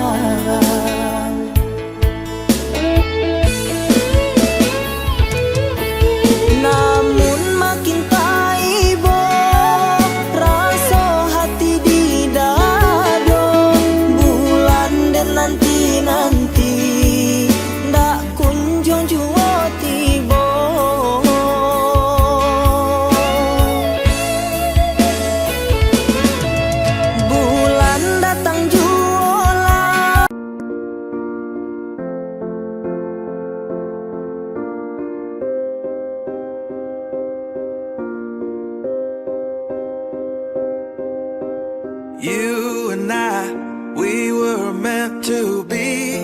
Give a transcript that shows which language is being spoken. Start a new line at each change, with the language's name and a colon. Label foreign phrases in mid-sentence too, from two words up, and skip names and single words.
Minangkabau: Namun makin taibo rasa hati di dado bulan dan nanti-nanti ndak kunjung jua tiba. Bulan datang jua
English: You and I, we were meant to be.